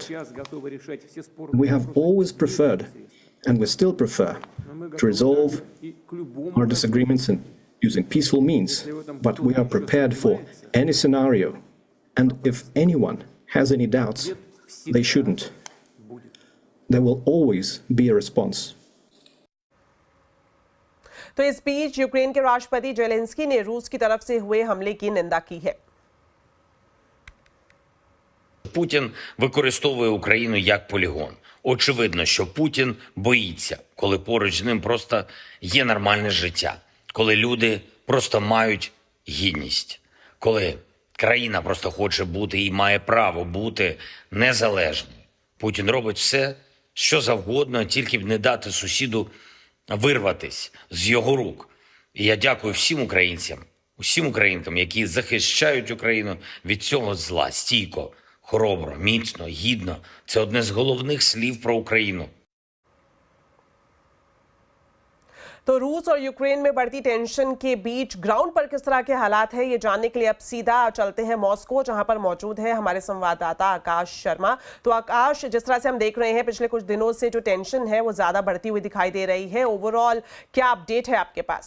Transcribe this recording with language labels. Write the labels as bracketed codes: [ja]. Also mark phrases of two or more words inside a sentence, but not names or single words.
[en] We have always preferred, and we still prefer, to resolve our disagreements using peaceful means, but we are prepared for any scenario, and if anyone has any doubts, they shouldn't. There will always be a response. [hi] तो इस बीच यूक्रेन के राष्ट्रपति जेलेंस्की ने रूस की तरफ से हुए हमले की निंदा की है। [uk] Путін використовує Україну як полігон. Очевидно, що Путін боїться, коли поруч з ним просто є нормальне життя, коли люди просто мають гідність, коли країна просто хоче бути і має право бути незалежною. Путін робить все, що завгодно, тільки б не дати сусіду вирватись з його рук. І я дякую всім українцям, усім українкам, які захищають Україну від цього зла стійко, хоробро, міцно, гідно. Це одне з головних слів про Україну. [hi] तो रूस और यूक्रेन में बढ़ती टेंशन के बीच ग्राउंड पर किस तरह के हालात है ये जानने के लिए अब सीधा चलते हैं मॉस्को, जहां पर मौजूद है हमारे संवाददाता आकाश शर्मा। तो आकाश, जिस तरह से हम देख रहे हैं पिछले कुछ दिनों से जो टेंशन है वो ज्यादा बढ़ती हुई दिखाई दे रही है, ओवरऑल क्या अपडेट है आपके पास?